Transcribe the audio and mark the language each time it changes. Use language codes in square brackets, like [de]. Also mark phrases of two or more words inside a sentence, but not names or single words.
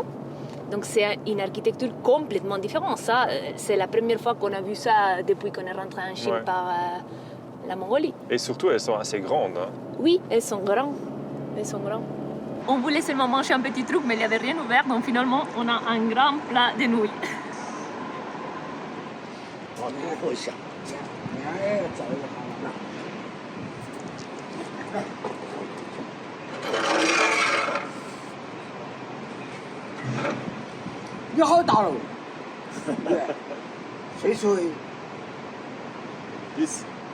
[fr] Donc c'est une architecture complètement différente. Ça, c'est la première fois qu'on a vu ça depuis qu'on est rentré en Chine par la Mongolie. Et surtout, elles sont assez grandes. Hein. Oui, elles sont grandes. Elles sont grandes. On voulait seulement manger un petit truc, mais il n'y avait rien ouvert. Donc finalement, on a un grand plat de nouilles. [zh] 你好大喽！对，谁吹？ Yes.